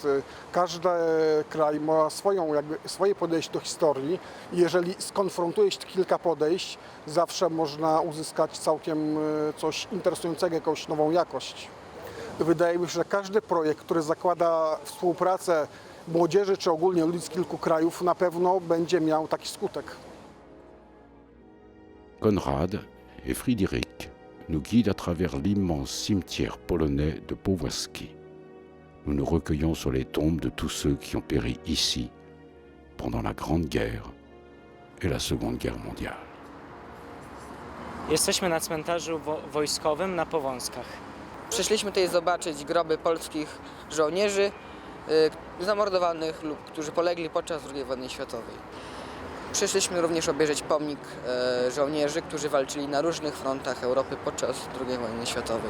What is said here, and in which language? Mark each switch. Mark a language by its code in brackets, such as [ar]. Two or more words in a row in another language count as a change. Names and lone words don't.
[pl] Każdy kraj ma swoje podejście do historii i jeżeli skonfrontuje się kilka podejść, zawsze można uzyskać całkiem coś interesującego, jakąś nową jakość. Wydaje mi się, że każdy projekt, który zakłada współpracę młodzieży czy ogólnie ludzi z kilku krajów, na pewno będzie miał taki skutek. [fr] Konrad et Frédéric nous guident à travers l'immense cimetière polonais de Powązki. Nous nous recueillons sur les tombes de tous ceux qui ont péri ici pendant la Grande Guerre et la Seconde Guerre mondiale. [pl] Jesteśmy na cmentarzu wojskowym na Powązkach. Przyszliśmy tutaj zobaczyć groby polskich żołnierzy zamordowanych lub którzy polegli podczas II wojny światowej. Przyszliśmy również obejrzeć pomnik żołnierzy, którzy walczyli na różnych frontach Europy podczas II wojny światowej.